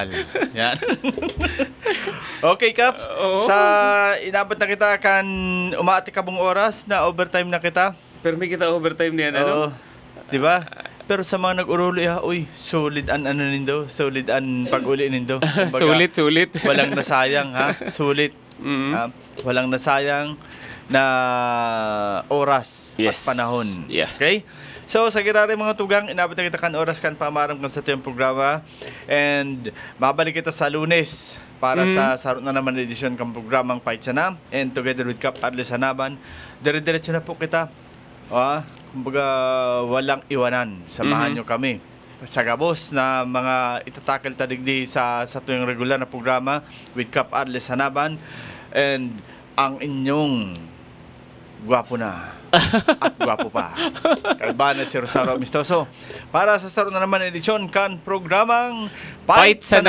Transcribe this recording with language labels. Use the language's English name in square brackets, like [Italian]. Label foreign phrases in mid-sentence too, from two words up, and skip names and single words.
[Bikol] Yan. Okay, Kap. Sa inabot na kita kan umaati ka bong oras na overtime na kita. Pero may kita overtime niyan, ano? Diba? Pero sa mga nag-uruli, solid an nindo, solid an pag-uli nindo. Sulit. Walang nasayang, sulit. Walang nasayang na oras at panahon. [English] Yeah. Okay? [Bikol] So, sa girari mga tugang, inabot na kita kan oras kan pamaram kan sa tuyong programa. And babalik kita sa Lunes para sa sarot na naman edisyon kan programang Pait Sana. And together with Kap Arles Hanaban, dire-diretso na po kita. [Filipino] Kumbaga, walang iwanan. [Bikol] Samahan nyo kami sa gabos na mga itatakil tadigdi sa tuyong [English] regular na [Bikol] programa with Kap Arles Hanaban. And ang inyong gwapo na at gwapo pa. Kalba na si Rosario Amistoso. Para sa sarot na naman edisyon kan programang